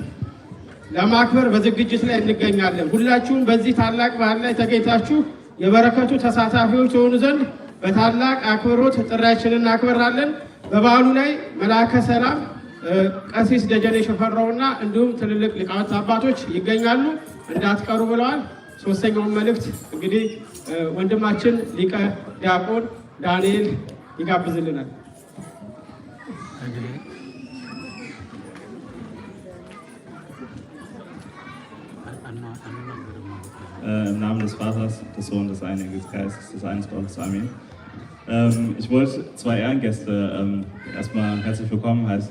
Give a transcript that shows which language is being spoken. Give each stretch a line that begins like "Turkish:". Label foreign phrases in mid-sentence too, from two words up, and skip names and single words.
Amharic: ለማክበር በዝግጅት ላይ እንገኛለን። ሁላችሁም በዚህ ታላቅ በዓል ላይ ተገኝታችሁ የበረከቱ ተሳታፊዎች ትሆኑ ዘንድ በታላቅ አክብሮት ጥሪያችንን እናክብራለን። በበዓሉ ላይ መልአከ ሰላም ቀሲስ ደጀኔ ሽፈራውና እንዲሁም ትልልቅ ሊቃውንት አባቶች ይገኛሉ፣ እንዳትቀሩ ብለዋል። ሶስተኛውን መልእክት እንግዲህ ወንድማችን ሊቀ ዲያቆን ዳንኤል ይጋብዝልናል።
German: Im Namen des Vaters, des Sohnes, des Heiligen Geistes, des eines Gottes. Amen. Ich wollte zwei Ehrengäste erstmal herzlich willkommen heißen.